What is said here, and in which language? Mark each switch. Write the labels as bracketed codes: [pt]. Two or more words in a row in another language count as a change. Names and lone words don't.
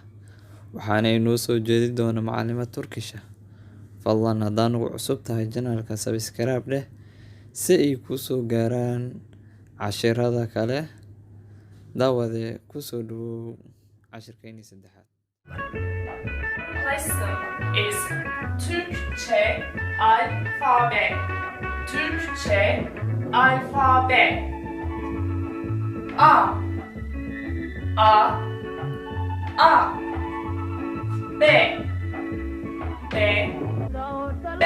[so] Waxaana inoo soo jeedi doona macallimad Turkisha. Fadlan haddaan ugu cusub tahay channelka subscribe dheh si ay ku soo gaaraan cashirada kale. Daawade ku soo dhawow cashirkeennii saddexaad. [en] Lesson is [tr] Türkçe alfabe. Türkçe alfabe. A A A B B B